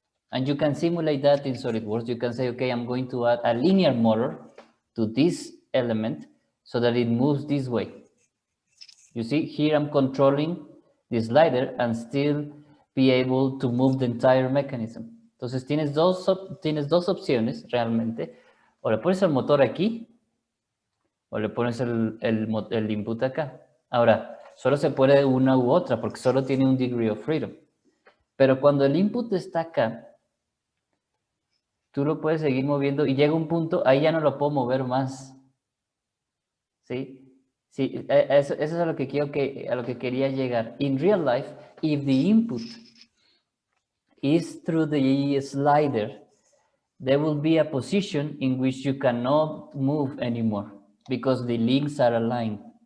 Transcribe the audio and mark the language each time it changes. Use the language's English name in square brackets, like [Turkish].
[English] And you can simulate that in SolidWorks. You can say, okay, I'm going to add a linear motor to this element so that it moves this way. You see, here I'm controlling the slider and still be able to move the entire mechanism. [Spanish] Entonces tienes dos opciones realmente. O le pones el motor aquí, o le pones el input acá. Ahora, solo se puede una u otra, porque solo tiene un [English] degree of freedom. [Spanish] Pero cuando el input está acá, tú lo puedes seguir moviendo y llega un punto, ahí ya no lo puedo mover más. ¿Sí? Sí, eso es a lo que a lo que quería llegar. [English] In real life, if the input is through the slider, there will be a position in which you cannot move anymore because the links are aligned.